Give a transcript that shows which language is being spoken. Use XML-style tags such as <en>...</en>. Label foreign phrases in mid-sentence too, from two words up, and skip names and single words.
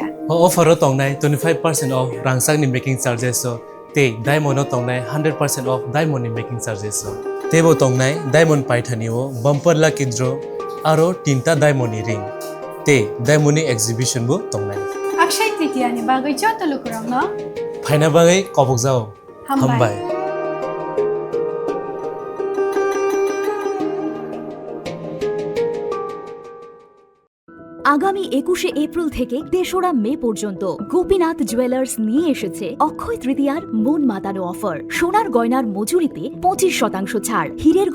<brx>अफार तंनाय 25% ऑफ रांसांनि</brx> <en>making charges</en> <brx>ते डायमंड तंनाय 100% ऑफ डायमंड नि</brx> <en>making charges</en> <brx>तेबो तंनाय डायमंड पाइथानिओ</brx> <en>bumper lucky draw</en> <brx>आरो तीनटा डायमंड नि रिंग ते डायमंड नि एक्जिबिशन बो तंनाय अक्षय तृतीया नि बागै जत लोगोरांनो फाइना बागै कबकजाओ हामबाय</brx> <bn>আগামী 21শে এপ্রিল থেকে ৩রা মে পর্যন্ত গোপীনাথ জুয়েলার্স নিয়ে এসেছে অক্ষয় তৃতীয়ার মন মাতানো অফার সোনার গয়নার মজুরিতে 25% ছাড় হীরের</bn>